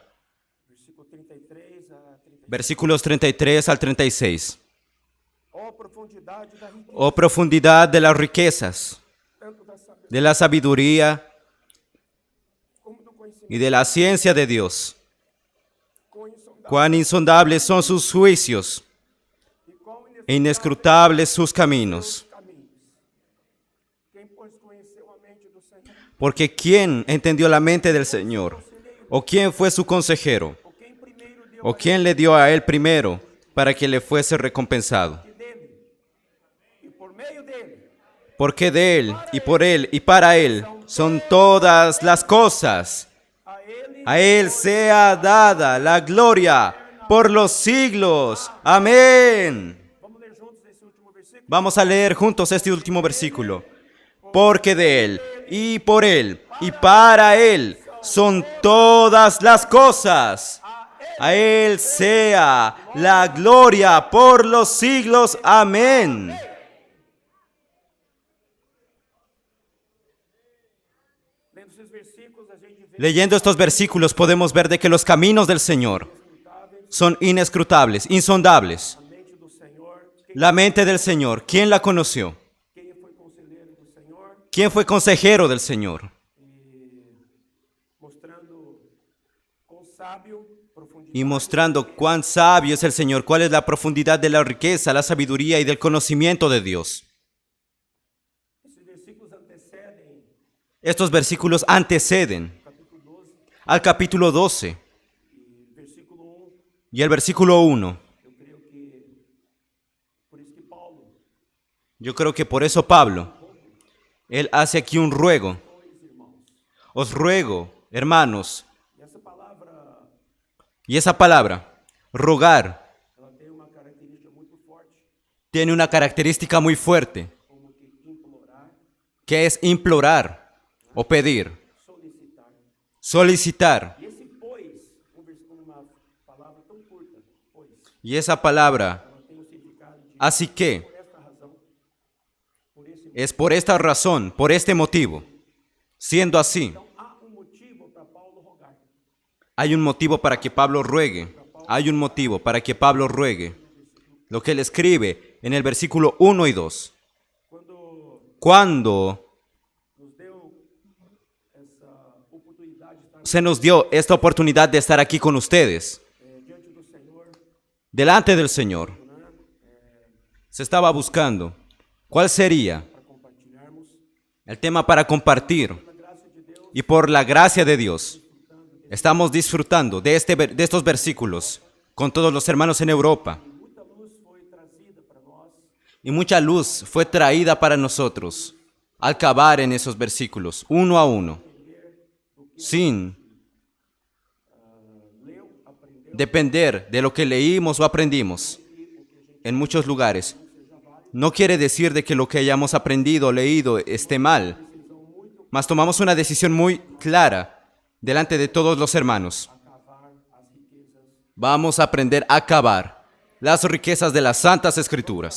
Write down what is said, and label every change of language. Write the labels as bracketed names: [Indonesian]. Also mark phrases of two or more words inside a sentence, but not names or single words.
[Portuguese] Versículo 33 a 36. [Spanish] Versículos 33 al 36. [Portuguese] Ó profundidade da riqueza, [Spanish] Oh profundidad de las riquezas, [Portuguese] tanto da sabedoria [Spanish] de la sabiduría [Portuguese] como do conhecimento. [Spanish] y de la ciencia de Dios. [Portuguese] Quão insondável [Spanish] Cuán insondables son sus juicios [Portuguese] e quão [Spanish] e inescrutables sus caminos. [Portuguese] os caminhos. Quem, pois, conheceu a mente do Senhor? [Spanish] Porque ¿quién entendió la mente del Señor? ¿O quién fue su consejero? [Portuguese] Ou quem primeiro deu [Spanish] ¿O quién le dio a él primero para que le fuese recompensado? [Portuguese] dele e por meio dele [Spanish] Porque de él y por él y para él son todas las cosas. [Portuguese] a ele [Spanish] A él sea dada la gloria por los siglos. Amén. [Portuguese] Vamos ler juntos esse último versículo. [Spanish] Vamos a leer juntos este último versículo. Porque de él y por él y para él son todas las cosas. A él sea la gloria por los siglos. Amén. [Portuguese] Lendo esses versículos, a gente vê [Spanish] Leyendo estos versículos podemos ver de que los caminos del Señor son inescrutables, insondables. [Portuguese] a mente do Senhor, [Spanish] La mente del Señor, ¿quién la conoció? [Portuguese] quem foi conselheiro do Senhor, [Spanish] ¿Quién fue consejero del Señor? [Portuguese] mostrando quão sábio, profundidade, [Spanish] Y mostrando cuán sabio es el Señor, cuál es la profundidad de la riqueza, la sabiduría y del conocimiento de Dios. [Portuguese] esses versículos antecedem [Spanish] Estos versículos anteceden [Portuguese] o capítulo 12 [Spanish] al capítulo 12 [Portuguese] e versículo 1. [Spanish] y el versículo 1. [Portuguese] Eu creio que por isso que Paulo, [Spanish] Yo creo que por eso Pablo, él hace aquí un ruego. Os ruego, hermanos, [Portuguese] e essa palavra, [Spanish] y esa palabra, rogar, [Portuguese] ela tem uma característica muito forte, [Spanish] tiene una característica muy fuerte, [Portuguese] como que implorar, [Spanish] que es implorar o pedir, [Portuguese] solicitar. [Spanish] solicitar. [Portuguese] E esse pois, uma palavra tão curta, pois, [Spanish] Y esa palabra, [Portuguese] ela tem o significado de [Spanish] así que, [Portuguese] por esta razão, por esse [Spanish] es por esta razón, por este motivo. Siendo así, [Portuguese] Então há motivo para Paulo rogar. [Spanish] hay un motivo para que Pablo ruegue. Hay un motivo para que Pablo ruegue. Lo que él escribe en el versículo 1 y 2. [Portuguese] Quando [Spanish] Cuando [Portuguese] nos deu essa oportunidade de estar [Spanish] se nos dio esta oportunidad de estar aquí con ustedes, [Portuguese] diante do Senhor, [Spanish] delante del Señor, se estaba buscando cuál sería [Portuguese] para compartilharmos [Spanish] el tema para compartir. [Portuguese] a graça de Deus, [Spanish] Y por la gracia de Dios, estamos disfrutando de estos versículos con todos los hermanos en Europa. [Portuguese] muita luz foi trazida para nós, [Spanish] Y mucha luz fue traída para nosotros al cavar en esos versículos, uno a uno, sin [Portuguese] leu, aprendeu, [Spanish] depender de lo que leímos o aprendimos en muchos lugares. No quiere decir de que lo que hayamos aprendido o leído esté mal, mas tomamos una decisión muy clara delante de todos los hermanos. [Portuguese] cavar as riquezas, [Spanish] Vamos a aprender a cavar las riquezas de las Santas Escrituras.